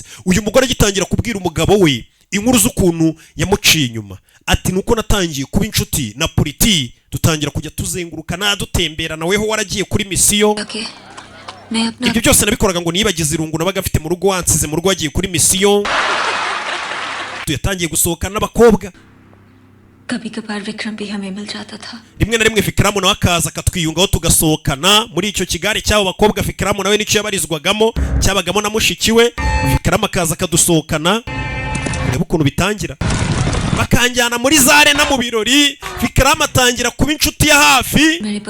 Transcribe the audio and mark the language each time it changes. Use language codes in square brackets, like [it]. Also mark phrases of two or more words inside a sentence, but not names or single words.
[rw] Uyu mugore agitangira kubwira umugabo we inkuru z'ukuntu yamuciye inyuma. Ati nuko natangiye kuba inshuti na Priti, dutangira kujya tuzengurukana dutembera naweho waragiye kuri misiyo. Ibyo byose nabikoraga ngo nibagize irungu nabaga afite mu rugo, wansize mu rugo wagiye kuri misiyo. Tuyatangiye gusohokana n'abakobwa. [hi] कभी-कभार विक्रम भी हमें मिल जाता था. [rw] Rimwe na rimwe Vikram nawe akaza akatwiyungaho tugasohokana muri icyo kigare cy'abo bakobwa. Vikram nawe nicyo yabarizwagamo, cyabagamo na mushiki we. Vikram akaza akadusohokana. Reba ukuntu bitangira. Bakanjyana muri zare na mu birori. Vikram atangira kuba inshuti ya hafi.